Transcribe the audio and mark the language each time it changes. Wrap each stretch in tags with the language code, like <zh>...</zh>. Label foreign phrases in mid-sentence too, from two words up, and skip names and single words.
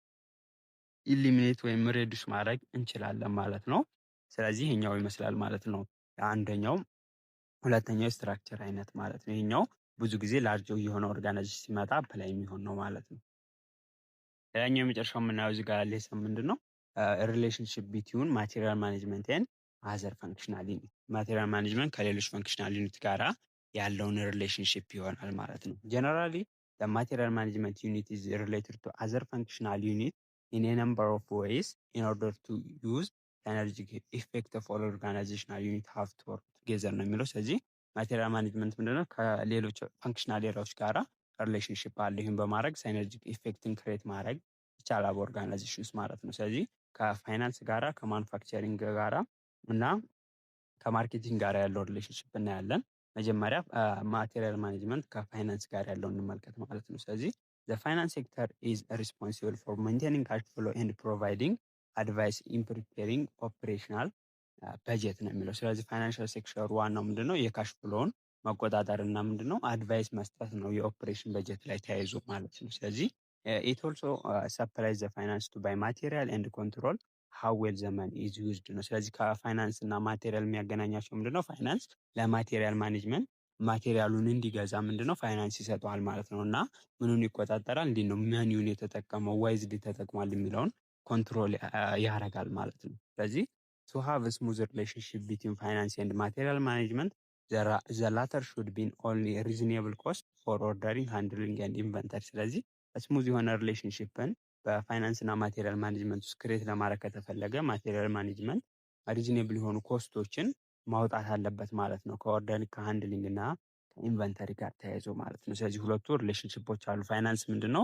<am>ኢሊሚኔት ወይም ሬዱስ ማድረግ እንችላለን ማለት ነው። ስለዚህ ይሄኛው ይመስላል ማለት ነው አንደኛው። ሁለተኛው የስትራክቸር አይነት ማለት ነው። ይሄኛው ብዙ ጊዜ ላርጅ የሆነ ኦርጋናይዜሽን ሲመጣ ፕላይ የሚሆን ነው ማለት ነው። ሌላኛው የመጨረሻው የምናየው እዚህ ጋር ሌሰን ምንድን ነው?</am> <en>relationship between material management and other functional unit። material management</en> <am>ከሌሎች</am> <en>functional unit</en> <am>ጋራ ያለውን ሪሌሽንሽፕ ይሆናል ማለት ነው።</am> <en>generally material management unit is related to other functional unit in a number of ways in order to use synergistic effect of all organizational unit have to work together</en> <am>ነው የሚለው። ስለዚህ</am> <en>material management</en> <am>ምንድነው? ከሌሎች</am> <en>functional areas</en> <am>ጋራ ሪሌሽንሽፕ አለ። ይህን በማድረግ</am> <en>synergic effect</en> <am>ክሬት ማድረግ ይቻላል በኦርጋናይዜሽን ውስጥ ማለት ነው። ስለዚህ ከፋይናንስ ጋራ ከማኑፋክቸሪንግ ጋራ እና ከማርኬቲንግ ጋር ያለው ሪሌሽንሽፕ እናያለን። መጀመሪያ</am> <en>material management</en> <am>ከፋይናንስ ጋር ያለውን እንመልከት ማለት ነው። ስለዚህ</am> <en>the finance sector is responsible for maintaining cash flow and providing advice in preparing operational budget</en> <am>ነው የሚለው። ስለዚህ ፋይናንሻል ሴክተሩ ዋናው ምንድነው? የካሽ ፍሎውን መቆጣጠር እና ምንድነው አድቫይስ መስጠት ነው የኦፕሬሽን በጀት ላይ ተያይዞ ማለት ነው። ስለዚህ</am> <en>it also supplies the finance to buy material and control how well the money is used</en> <am>ነው። ስለዚህ ከፋይናንስ እና ማቴሪያል የሚያገናኛቸው ምንድነው? ፋይናንስ ለማቴሪያል ማኔጅመንት ማቴሪያሉን እንዲገዛ ምንድነው ፋይናንስ ይሰጠዋል ማለት ነው። እና ምኑን ይቆጣጠራል? እንዴት ነው መኒውን የተጠቀመው ዋይዝሊ ተጠቅሟል የሚለውን ኮንትሮል ያደርጋል ማለት ነው። ስለዚህ</am> <en>to have a smooth relationship between finance and material management the latter should be only reasonable cost for ordering, handling and inventory።</en> <am>ስለዚህ ስሙዝ የሆነ ሪሌሽንሽፕን በፋይናንስ እና</am> <en>material management</en> <am>ውስጥ ክሬት ለማድረግ ከተፈለገ</am> <en>material management</en> <am>ሪዝኔብል የሆኑ ኮስቶችን ማውጣት አለበት ማለት ነው። ከኦርደሪንግ ከሃንድሊንግ እና ከኢንቨንተሪ ጋር ተያይዞ ማለት ነው። ስለዚህ ሁለቱ ሪሌሽንሽፖች አሉ። ፋይናንስ ምንድነው?</am>